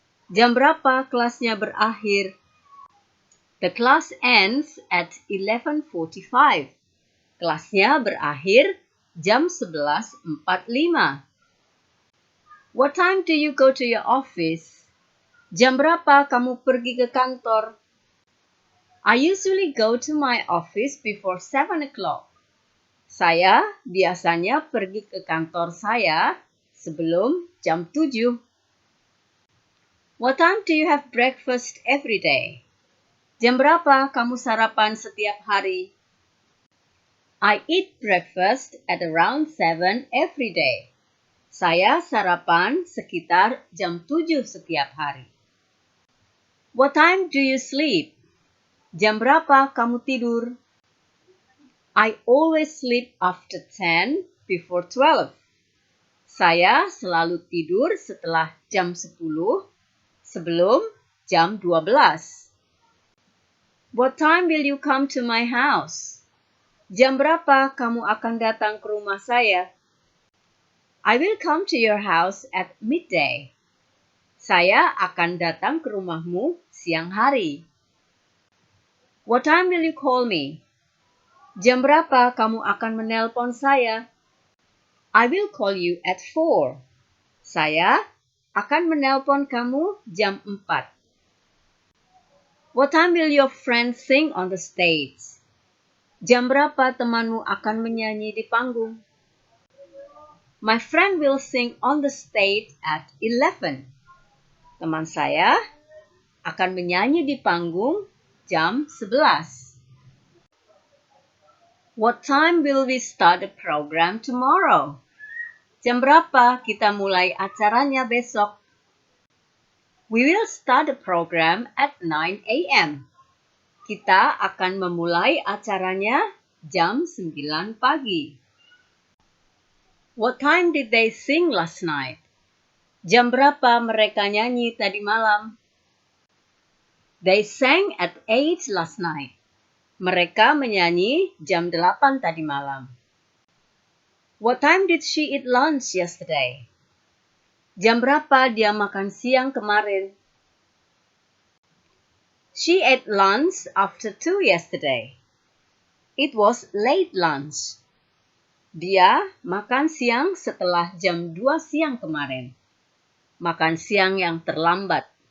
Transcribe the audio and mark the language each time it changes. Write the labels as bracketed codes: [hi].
[id] Jam berapa kelasnya berakhir? [en] The class ends at 11:45. [id] Kelasnya berakhir jam 11:45. [en] What time do you go to your office? [id] Jam berapa kamu pergi ke kantor? [en] I usually go to my office before 7 o'clock. [id] Saya biasanya pergi ke kantor saya sebelum jam 7. [en] What time do you have breakfast every day? [id] Jam berapa kamu sarapan setiap hari? [en] I eat breakfast at around 7 every day. [id] Saya sarapan sekitar jam 7 setiap hari. [en] What time do you sleep? [id] Jam berapa kamu tidur? [en] I always sleep after 10 before 12. [id] Saya selalu tidur setelah jam 10 sebelum jam 12. [en] What time will you come to my house? [id] Jam berapa kamu akan datang ke rumah saya? [en] I will come to your house at midday. [id] Saya akan datang ke rumahmu siang hari. [en] What time will you call me? [id] Jam berapa kamu akan menelpon saya? [en] I will call you at 4. [id] Saya akan menelpon kamu jam 4. [en] What time will your friends sing on the stage? [id] Jam berapa temanmu akan menyanyi di panggung? [en] My friend will sing on the stage at 11. [id] Teman saya akan menyanyi di panggung jam 11. [en] What time will we start the program tomorrow? [id] Jam berapa kita mulai acaranya besok? [en] We will start the program at 9 a.m. [id] Kita akan memulai acaranya jam 9 pagi. [en] What time did they sing last night? [id] Jam berapa mereka nyanyi tadi malam? [en] They sang at 8 last night. [id] Mereka menyanyi jam 8 tadi malam. [en] What time did she eat lunch yesterday? [id] Jam berapa dia makan siang kemarin? [en] She ate lunch after 2 yesterday. It was late lunch. [id] Dia makan siang setelah jam 2 siang kemarin. Makan siang yang terlambat.